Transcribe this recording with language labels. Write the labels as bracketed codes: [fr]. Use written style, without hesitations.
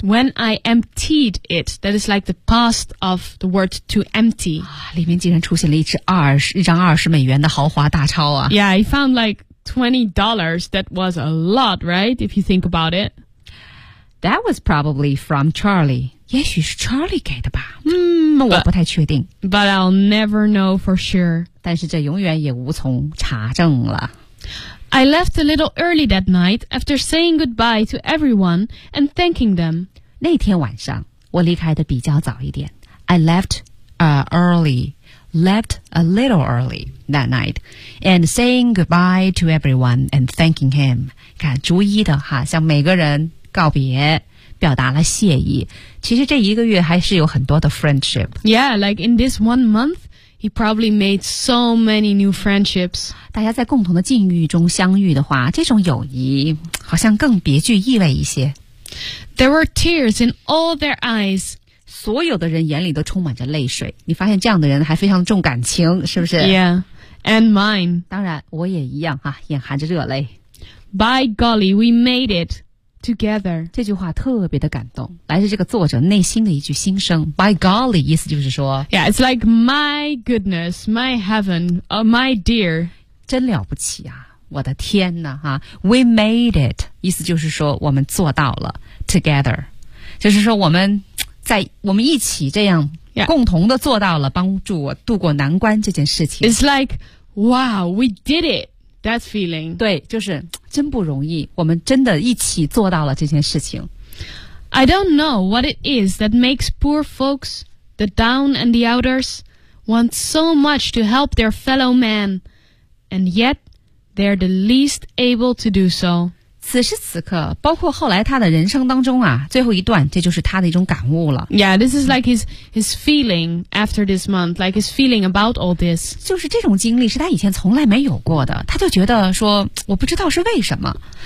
[en] When I emptied it, that is like the past of the word to empty. [zh] 里面竟然出现了一张20美元的豪华大钞啊。 [en] Yeah, I found like $20. That was a lot, right? If you think about it. That was probably from Charlie. [zh] 也许是 Charlie 给的吧。我不太确定。 [en] But I'll never know for sure. [zh] 但是这永远也无从查证了。 [en] I left a little early that night after saying goodbye to everyone and thanking them. [zh] 那天晚上我离开的比较早一点。 [en] I left a little early that night and saying goodbye to everyone and thanking him. [zh] 看逐一的哈向每个人告别表达了谢意。其实这一个月还是有很多的 friendship. [en] Yeah, like in this 1 month,He probably made so many new friendships. [zh] 大家在共同的境遇中相遇的话，这种友谊好像更别具意味一些。 [en] There were tears in all their eyes. [zh] 所有的人眼里都充满着泪水。你发现这样的人还非常重感情，是不是？ [en] Yeah, and mine. [zh] 当然，我也一样啊，眼含着热泪。 [en] By golly, we made it together. [zh] 这句话特别的感动，来自这个作者内心的一句心声。 By golly, 意思就是说 [en] Yeah, it's like my goodness, my heaven, my dear. [zh] 真了不起啊，我的天哪啊。 [en] We made it, [zh] 意思就是说我们做到了 together. 就是说我们一起这样、 [en] yeah. [zh] 共同的做到了帮助我度过难关这件事情。 [en] It's like, wow, we did it. That feeling. [zh] 对，就是真不容易，我们真的一起做到了这件事情。 [en] I don't know what it is that makes poor folks, the down and the outers, want so much to help their fellow man, and yet they're the least able to do so. [zh] 此时此刻，包括后来他的人生当中啊，最后一段，这就是他的一种感悟了。 [en] Yeah, this is like his feeling after this month, like his feeling about all this. [zh] 就是这种经历是他以前从来没有过的，他就觉得说，我不知道是为什么。